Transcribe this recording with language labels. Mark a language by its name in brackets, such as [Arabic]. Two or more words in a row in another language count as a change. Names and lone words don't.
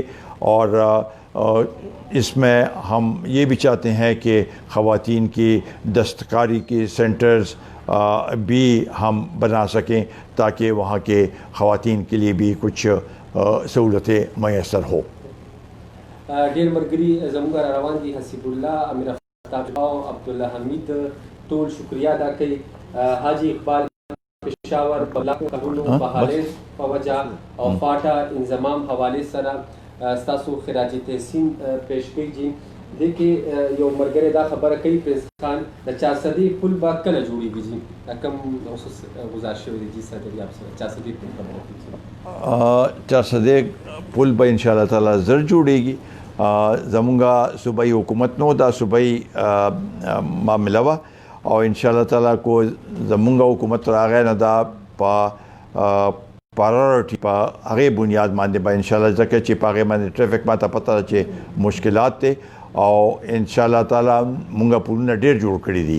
[Urdu] اور اس میں ہم یہ بھی چاہتے ہیں کہ خواتین کی دستکاری کے سینٹرز بھی ہم بنا سکیں تاکہ وہاں کے خواتین کے لیے بھی کچھ سہولتیں میسر ہو. [Pashto] ډیر مرګري زموږ را روان دي, حسیب الله, امیر افتاب او عبدالله حمید, ټول شکریہ ادا کوي. حاجی اقبال پشاور بلاک قبولو بحالین فوجا او فاٹا انضمام حوالے سره ستاسو خراج تحسین پیش کوي. جی دیکھیے یو مرګري دا خبره کوي پرنس خان د 400 پل با کله جوړیږي جی, کوم خصوص گزارش شوی دی جی صدر [Urdu] آپ سے [Pashto] 400 پل خبره کوي. 400 پل به [Arabic] انشاءاللہ تعالی [Pashto] زر جوړیږي. زمونږه صوبایي حکومت نو دا صوبایي معامله وه او [Arabic] انشاءاللہ تعالی [Pashto] کو زمونږه حکومت راغی نه دا په پرایورټي په هغې بنیاد باندې به انشاءاللہ ځکه چې په هغې باندې ټریفک ما ته پته ده چې مشکلات دی او [Arabic] انشاءاللہ تعالی [Pashto] مونږه پلونه ډېر جوړ کړي دي.